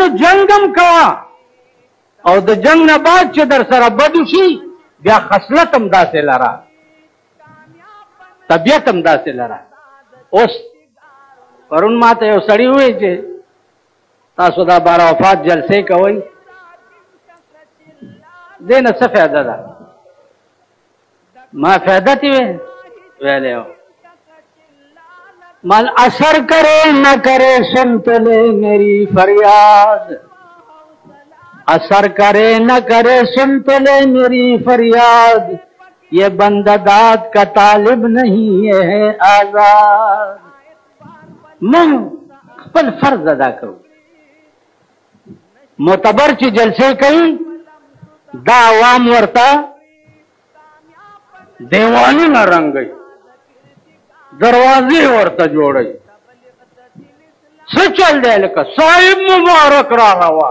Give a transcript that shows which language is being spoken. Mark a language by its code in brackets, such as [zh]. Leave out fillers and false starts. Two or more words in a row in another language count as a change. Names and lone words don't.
[ps] جنګ هم کوه او د جنگ نه بعد چې در سره بد وشي بیا خصلت هم داسې لره، طبیعت هم داسې لره. اوس پرون ما ته یو سړي ووایي چې تاسو دا بار وفات جلسې کوئ، دې نه څه فایده ده؟ ما فایده تې ویلی و [ur] مال اثر کرے نہ کرے سن تلے میری فریاد، اثر کرے نہ کرے سن تلے میری فریاد، یہ بندہ داد کا طالب نہیں یہ ہے آزاد. [ps] من خپل فرض ادا کوو. معتبر چې جلسې کوي دا عوام ورته دیوالونه رنګوي، دروازې ورته جوړوي، څه چل دی لکه صاحب مبارک را روان